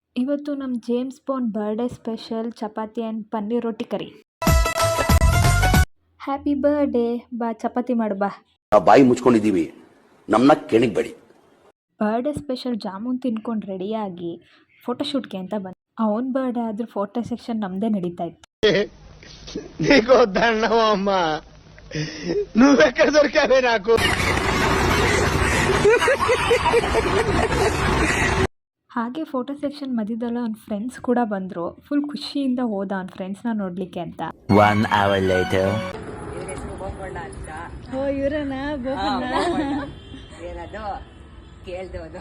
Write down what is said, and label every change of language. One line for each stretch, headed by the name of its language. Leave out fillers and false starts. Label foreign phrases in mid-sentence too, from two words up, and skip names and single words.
Kannada: ಇವತ್ತು ನಮ್ಮ ಜೇಮ್ಸ್ ಬಾಂಡ್
English: birthday special
Kannada: ಚಪಾತಿ ಆ್ಯಂಡ್ ಪನ್ನೀರ್ ರೊಟ್ಟಿ ಕರಿ.
English: happy birthday.
Kannada: ಬಾ ಚಪಾತಿ ಮಾಡು ಬಾ. ಬಾಯಿ ಮುಚ್ಕೊಂಡಿದ್ದೀವಿ, ನಮ್ಮನ್ನ ಕೆಣಗಬೇಡಿ.
English: birthday special
Kannada: ಜಾಮೂನ್ ತಿನ್ಕೊಂಡು ರೆಡಿಯಾಗಿ ಫೋಟೋಶೂಟ್ಗೆ ಅಂತ ಬಂದ. ಅವನ ಬರ್ಡೇ ಆದ್ರೂ
English: photo session
Kannada: ನಮ್ಮದೇ ನಡೀತಾ ಇತ್ತು.
Telugu: నీకో దండం అమ్మా, నువ్వెక్కడ దొరికావే నాకు.
Kannada: ಹಾಗೆ
English: photo session
Kannada: ಮಧ್ಯದಲ್ಲ ಅವ್ನ ಫ್ರೆಂಡ್ಸ್ ಕೂಡ ಬಂದರು. ಫುಲ್ ಖುಷಿಯಿಂದ ಹೋದ ಅವ್ನ ಫ್ರೆಂಡ್ಸ್ನ ನೋಡಲಿಕ್ಕೆ ಅಂತ.
English: 1 hour later.
Kannada: ಏನದು ಕೇಳ್ದೋದು.